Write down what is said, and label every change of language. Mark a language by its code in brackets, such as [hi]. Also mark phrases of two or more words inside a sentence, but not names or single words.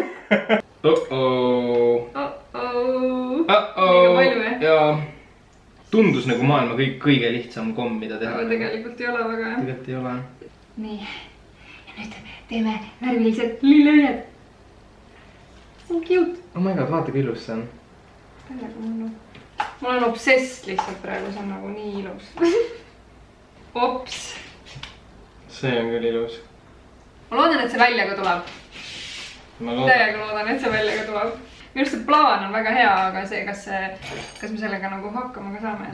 [et] Oh-oh. Liiga palju, jaa. Tundus nagu maailma kõige lihtsam komm, mida teha. Aga tegelikult ei ole väga, jah. Tegelikult ei ole. Nii. Ja nüüd teeme värvilised lillejed. See on cute. [en] Oh my god, [et] vaata kui ilus see on. Mul on obsess lihtsalt praegu, see on nagu nii ilus. Ops. See on küll ilus. Ma loodan, et see välja ka tuleb. Täiega loodan, et see välja ka tuleb. Minu arust see plaan on väga hea, aga see, kas me sellega nagu hakkama ka saame.